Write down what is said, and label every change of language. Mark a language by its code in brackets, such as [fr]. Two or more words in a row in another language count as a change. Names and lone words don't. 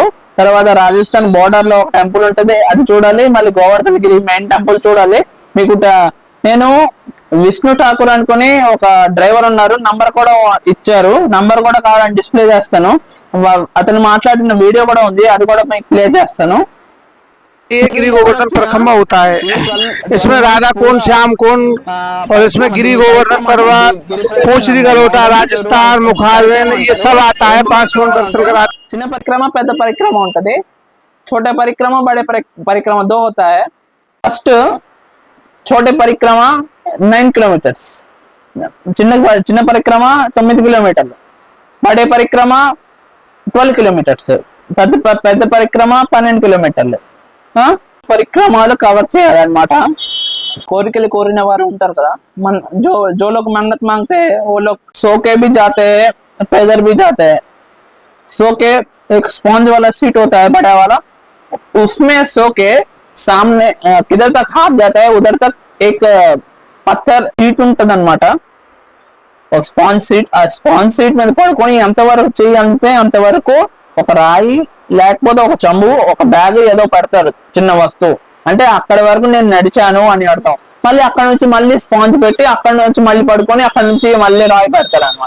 [te] తర్వాత రాజస్థాన్ బోర్డర్ లో ఒక టెంపుల్ ఉంటది, అది చూడాలి. మళ్ళీ గోవర్ధన్ గిరి మెయిన్ టెంపుల్ చూడాలి. మీకు నేను విష్ణు ఠాకూర్ అనుకుని ఒక డ్రైవర్ ఉన్నారు, నంబర్ కూడా ఇచ్చారు. నంబర్ కూడా కావాలని డిస్ప్లే చేస్తాను. అతను మాట్లాడిన వీడియో కూడా ఉంది, అది కూడా మీకు ప్లే చేస్తాను. [hi] ये गिरी गोवर्धन परिक्रमा होता है। इसमें राधा कुंड, श्याम कुंड और इसमें गिरी गोवर्धन पर्वत, पोचरी गलोटा, राजस्थान, मुखारवेन, ये सब आता है। 5 मिनट दर्शन करा। [te] చిన్న పరిక్రమ, పెద్ద పరిక్రమ ఉంటది. [hi] छोटे परिक्रमा बड़े परिक्रमा 2 होता है। फर्स्ट छोटे परिक्रमा 9 किलोमीटर्स, [te] చిన్న పరిక్రమ 9 కిలోమీటర్లు, [hi] बड़े परिक्रमा [te] 12 కిలోమీటర్స్, పెద్ద పరిక్రమ 12 కిలోమీటర్లు. పరిక్రమాలు కవర్ చేయాలన్నమాట. కోరికలు కోరిన వారు ఉంటారు కదా, [hi] जो लोग मन्नत मांगते हैं वो लोग सो के भी जाते हैं, पैदल भी जाते हैं. सो के एक स्पॉन्ज वाला सीट होता है बड़ा वाला, उसमें सो के सामने किधर तक हाथ जाता है उधर तक एक [te] పత్తర్ సీట్ ఉంటది అనమాట. ఒక స్పాంజ్ సీట్ మీద పడుకొని ఎంతవరకు చేయాలంటే అంతవరకు ఒక రాయి లేకపోతే ఒక చెంబు, ఒక బ్యాగ్ ఏదో పెడతారు, చిన్న వస్తువు. అంటే అక్కడి వరకు నేను నడిచాను అని అర్థం. మళ్ళీ అక్కడ నుంచి మళ్ళీ స్పాంజ్ పెట్టి అక్కడ నుంచి మళ్ళీ పడుకొని అక్కడ నుంచి మళ్ళీ రాయి పెడతారు అనమాట.